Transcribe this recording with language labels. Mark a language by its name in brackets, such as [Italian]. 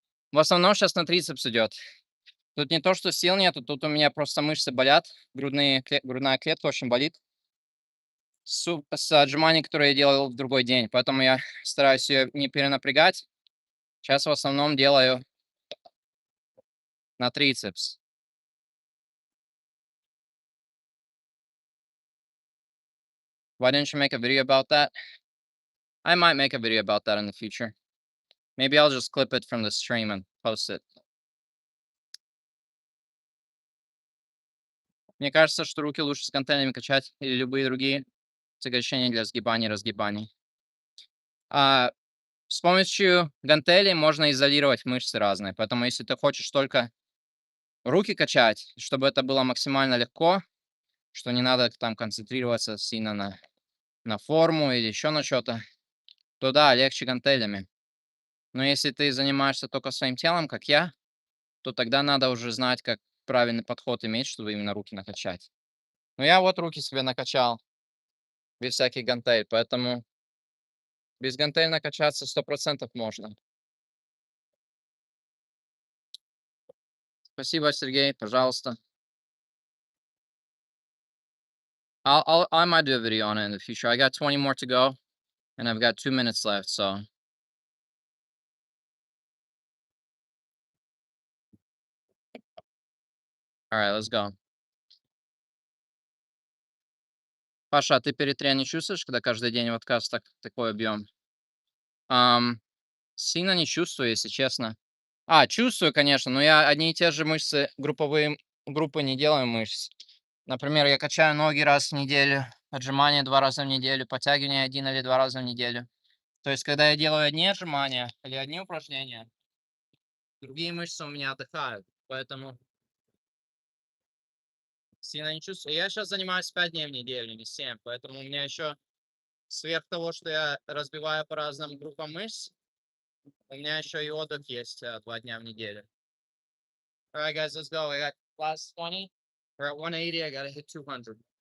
[Russian] В основном сейчас на трицепс идет. Тут не то, что сил нету, тут у меня просто мышцы болят, грудная клетка очень болит с отжиманий, которые я делал в другой день. Поэтому я стараюсь ее не перенапрягать. Сейчас в основном делаю на трицепс. [English] Why didn't you make a video about that? I might make a video about that in the future. Maybe I'll just clip it from the stream and post it. [Russian] Мне кажется, что руки лучше с гантелями качать или любые другие сокращения для сгибаний и разгибаний. А, с помощью гантелей можно изолировать мышцы разные, поэтому если ты хочешь только руки качать, чтобы это было максимально легко, что не надо там концентрироваться сильно на форму или еще на что-то, то да, легче гантелями. Но если ты занимаешься только своим телом, как я, то тогда надо уже знать, как правильный подход иметь, чтобы именно руки накачать. Но я вот руки себе накачал без всяких гантель, поэтому без гантель накачаться 100% можно. Спасибо, Сергей, пожалуйста. [English] I might do a video on it in the future. I got 20 more to go, and I've got 2 minutes left, so. All right, let's go. [Russian] Паша, а ты перетрия не чувствуешь, когда каждый день вот кажется такой объем? Сильно не чувствую, если честно. Чувствую, конечно, но я одни и те же мышцы, группы не делаю мышц. Например, я качаю ноги раз в неделю, отжимания 2 раза в неделю, подтягивания 1 или 2 раза в неделю. То есть, когда я делаю одни отжимания или одни упражнения, другие мышцы у меня отдыхают, поэтому сильно не чувствую. Я сейчас занимаюсь 5 дней в неделю, не 7, поэтому у меня еще сверх того, что я разбиваю по разным группам мышц, у меня еще и отдых есть 2 дня в неделю. [English] All right, guys, let's go. I got last 20. We're at 180. I got to hit 200.